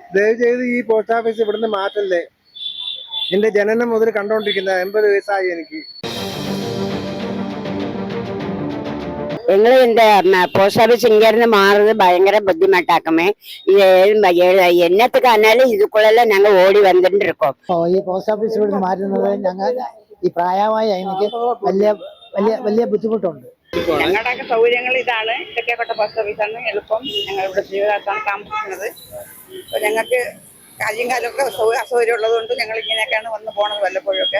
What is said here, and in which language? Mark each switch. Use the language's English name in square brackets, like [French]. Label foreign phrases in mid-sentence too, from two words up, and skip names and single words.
[Malayalam] ദയവ് ചെയ്ത് ഈ പോസ്റ്റ് ഓഫീസ് ഇവിടുന്ന് മാറ്റല്ലേ. എന്റെ ജനനം മുതൽ കണ്ടോണ്ടിരിക്കുന്ന 80 വയസ്സായി എനിക്ക്. [Tamil] எங்களை போஸ்ட் ஆஃபீஸ் இங்கேருந்து மாறுறது பயங்கர புத்திமட்டாக்குமே. என்னத்துக்கு ஆனாலும் இதுக்குள்ள நாங்க ஓடி வந்துட்டு இருக்கோம். [Malayalam] ഈ പോസ്റ്റ് ഓഫീസ് ഇവിടുന്ന് മാറ്റുന്നത് ഞങ്ങൾ ഈ പ്രായമായ എനിക്ക് വലിയ വലിയ വലിയ ബുദ്ധിമുട്ടുണ്ട്. ഞങ്ങളുടെയൊക്കെ സൗകര്യങ്ങൾ ഇതാണ്. തെക്കേക്കോട്ട പോസ്റ്റ് ഓഫീസാണ് എളുപ്പം. ഞങ്ങൾ ഇവിടെ ജീവിതത്താണ് താമസിക്കുന്നത്. അപ്പോൾ ഞങ്ങൾക്ക് കാര്യം കാലമൊക്കെ അസൗകര്യം ഉള്ളതുകൊണ്ട് ഞങ്ങൾ ഇങ്ങനെയൊക്കെയാണ് വന്ന് പോണത് വല്ലപ്പോഴൊക്കെ.